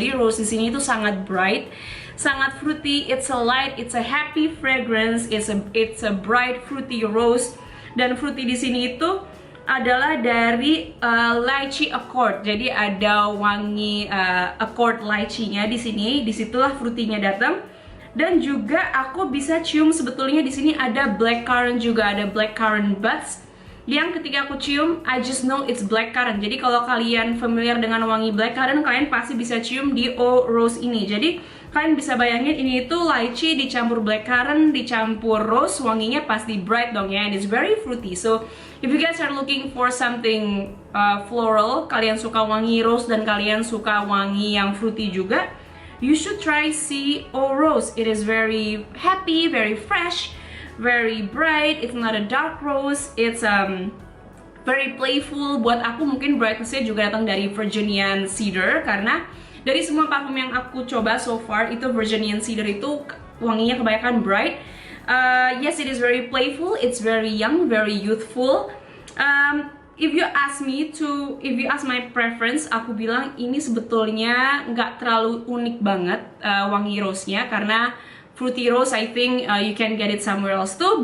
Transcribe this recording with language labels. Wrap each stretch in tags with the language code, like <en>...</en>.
<id>Jadi rose di sini itu sangat bright, sangat fruity,</id> <en>it's a light, it's a happy fragrance, it's a bright fruity rose.</en> <id>Dan fruity di sini itu adalah dari lychee accord. Jadi ada wangi accord lychee-nya di sini. Disitulah fruity-nya datang. Dan juga aku bisa cium sebetulnya di sini ada blackcurrant juga, ada blackcurrant buds. Yang ketika aku cium,</id> <en>I just know it's blackcurrant.</en> <id>Jadi kalau kalian familiar dengan wangi blackcurrant, kalian pasti bisa cium di Eau Rose ini. Jadi kalian bisa bayangin ini itu lychee dicampur blackcurrant dicampur rose, wanginya pasti bright dong ya.</id> <en>And it's very fruity. So if you guys are looking for something floral,</en> <id>kalian suka wangi rose dan kalian suka wangi yang fruity juga,</id> <en>you should try si Eau Rose. It is very happy, very fresh, very bright. It's not a dark rose. It's very playful.</en> <id>Buat aku mungkin brightness-nya juga datang dari Virginian Cedar karena dari semua parfum yang aku coba so far itu Virginian Cedar itu wanginya kebanyakan bright.</id> <en>Yes, it is very playful. It's very young, very youthful. If you ask my preference,</en> <id>aku bilang ini sebetulnya nggak terlalu unik banget wangi rose-nya karena fruity rose,</id> <en>I think you can get it somewhere else too.</en>